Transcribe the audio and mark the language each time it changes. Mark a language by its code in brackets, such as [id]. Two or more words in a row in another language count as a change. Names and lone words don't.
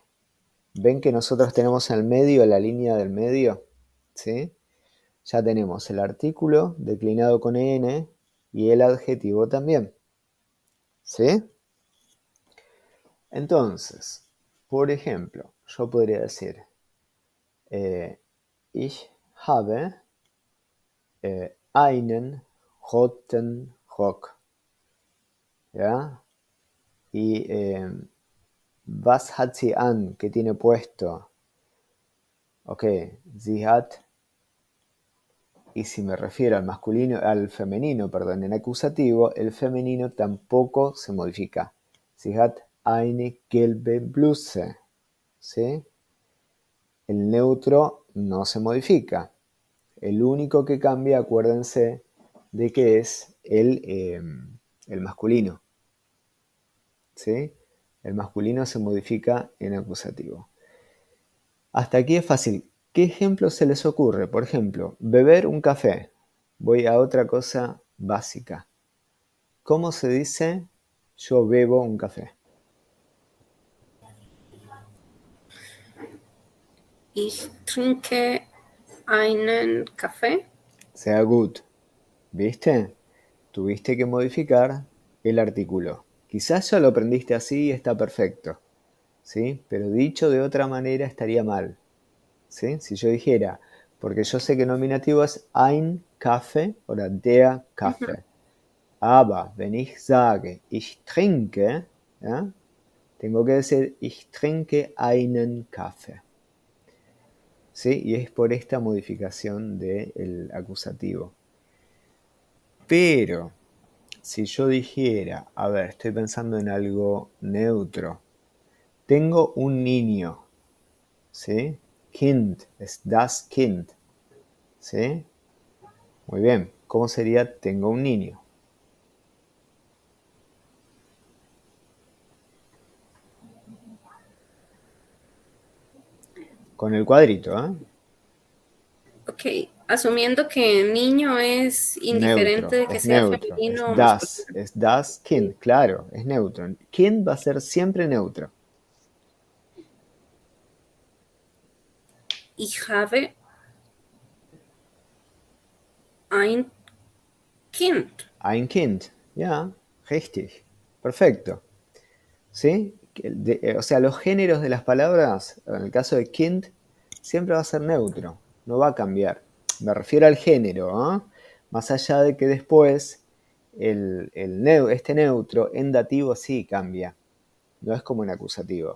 [es] ¿Ven que nosotros tenemos en el medio, la línea del medio? ¿Sí? Ya tenemos el artículo declinado con en y el adjetivo también. ¿Sí? Entonces, por ejemplo, yo podría decir [de] ich habe einen roten Rock. [es] ¿Ya? Y [de] was hat sie an? [es] ¿Qué tiene puesto? [de] Ok, sie hat. [es] Y si me refiero al masculino, al femenino, perdón, en acusativo, el femenino tampoco se modifica. [de] Sie hat eine gelbe Bluse. [es] ¿Sí? El neutro no se modifica. El único que cambia, acuérdense, de que es el masculino. ¿Sí? El masculino se modifica en acusativo. Hasta aquí es fácil. ¿Qué ejemplo se les ocurre? Por ejemplo, beber un café. Voy a otra cosa básica. ¿Cómo se dice yo bebo un café? [de] Ich trinke einen Kaffee. Sea gut. [es] ¿Viste? Tuviste que modificar el artículo. Quizás ya lo aprendiste así y está perfecto. ¿Sí? Pero dicho de otra manera estaría mal. ¿Sí? Si yo dijera, porque yo sé que nominativo es [de] ein Kaffee [es] o [de] der Kaffee. Aber wenn ich sage, ich trinke, [es] ¿ya? Tengo que decir, [de] ich trinke einen Kaffee. [es] ¿sí? Y es por esta modificación del acusativo. Pero, si yo dijera, a ver, estoy pensando en algo neutro. Tengo un niño, ¿sí? [de] Kind, es das Kind, [es] ¿sí? Muy bien, ¿cómo sería tengo un niño? Con el cuadrito, ¿eh? Ok, asumiendo que niño es indiferente Neutro, de que es sea neutro, femenino o masculino. [de] es das Kind, [es] claro, es neutro. Kind va a ser siempre neutro. [de] Ich habe ein Kind. Ein Kind, ja, richtig, [es] perfecto. ¿Sí? O sea, los géneros de las palabras, en el caso de Kind, siempre va a ser neutro, no va a cambiar. Me refiero al género, ¿eh? Más allá de que después este neutro en dativo sí cambia, no es como en acusativo.